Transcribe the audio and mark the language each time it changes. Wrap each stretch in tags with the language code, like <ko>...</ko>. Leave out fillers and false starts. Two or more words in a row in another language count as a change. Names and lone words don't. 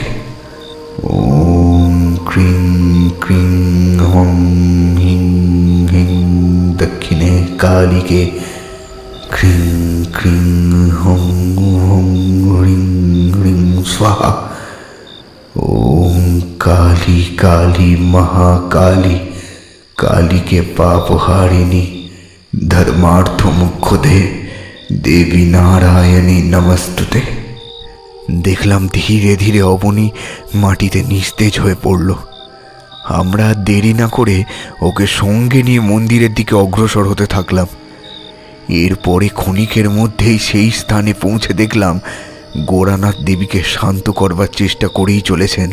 <sa>ओम क्रीं क्रीं हुं हिं हिं दक्षिणे काली के क्रीं क्रीं हुं हुं ह्रीं ह्रीं स्वाहा। ओम काली काली महाकाली काली के पाप हारिणी धर्मार्थ मुख्यदे देवी नारायणी नमस्तुते।</sa> <bn>দেখলাম ধীরে ধীরে অবনী মাটিতে নিস্তেজ হয়ে পড়ল। আমরা দেরি না করে ওকে সঙ্গে নিয়ে মন্দিরের দিকে অগ্রসর হতে থাকলাম। এরপরে ক্ষণিকের মধ্যেই সেই স্থানে পৌঁছে দেখলাম গোরানাথ দেবীকে শান্ত করবার চেষ্টা করেই চলেছেন।</bn>